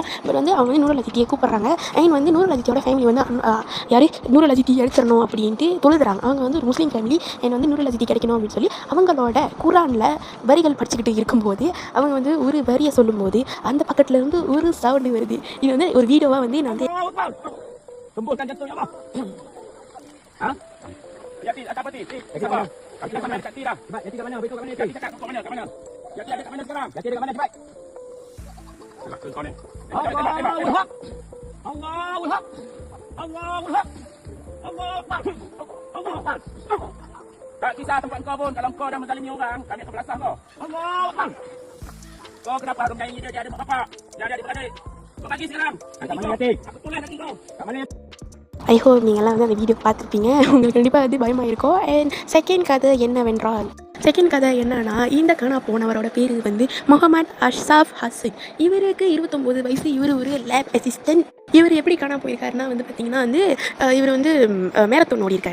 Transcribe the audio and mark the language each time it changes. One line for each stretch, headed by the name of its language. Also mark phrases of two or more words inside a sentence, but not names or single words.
Tamil: பட் வந்து அவங்க வந்து நூரோல் அஜித்தியை கூப்பிட்றாங்க. அண்ட் வந்து நூரோல் அஜித்தியோட ஃபேமிலி வந்து நூரோல் அஜித்தி எடுத்துடணும் அப்படின்ட்டு தொழுதுறாங்க. அவங்க வந்து ஒரு முஸ்லீம் ஃபேமிலி. அண்ட் வந்து நூரோல் அஜித்தி கிடைக்கணும் அப்படின்னு சொல்லி அவங்களோட குரானில் வரிகள் படிச்சுக்கிட்டு இருக்கும்போது அவங்க வந்து ஒரு வரியை சொல்லும்போது அந்த பக்கத்துலேருந்து ஒரு சவுண்டு வருது. இது வந்து ஒரு வீடியோவாக வந்து நான் வந்து
Malay: Sembuhkan jantung
Arabic: يا الله.
Malay: Ha? Yati tak apa ti? Sabar. Kaki dah sampai kat ti dah. Cepat, Yati kat mana? Beritahu kat mana? Yati cakap kat mana? Kat mana? Yati ada kat mana sekarang? Yati ada kat mana cepat? Cepat ke kau ni.
Arabic: الله الحق. الله الحق. الله الحق. الله أكبر. الله أكبر.
Malay: Tak kisah tempat kau pun, kalau kau dah menzalimi orang, kami akan belasah kau.
Arabic: الله أكبر.
Malay: Kau kenapa harus menyayangi dia? Dia ada mak bapak. Dia ada adik-beradik. Kau bagi sekarang. Kat mana Yati? Aku tulis kaki kau. Kat mana Yati?
English: I hope
Tamil: நீங்கள்லாம் வந்து அந்த வீடியோ பார்த்துருப்பீங்க. உங்களுக்கு கண்டிப்பாக வந்து பயமாக இருக்கும்.
English: And second
Tamil: கதை என்னவென்றால் என்னன்னா, இந்த காணா போனவரோட பேர் வந்து முகமது அஷ்சாஃப் ஹசன். இவருக்கு 29 வயசு. இவர் ஒரு
English: lab assistant.
Tamil: இவர் எப்படி காணா போயிருக்காருன்னா வந்து பார்த்தீங்கன்னா வந்து இவர் வந்து மேரத்தான் ஓடிருக்காரு.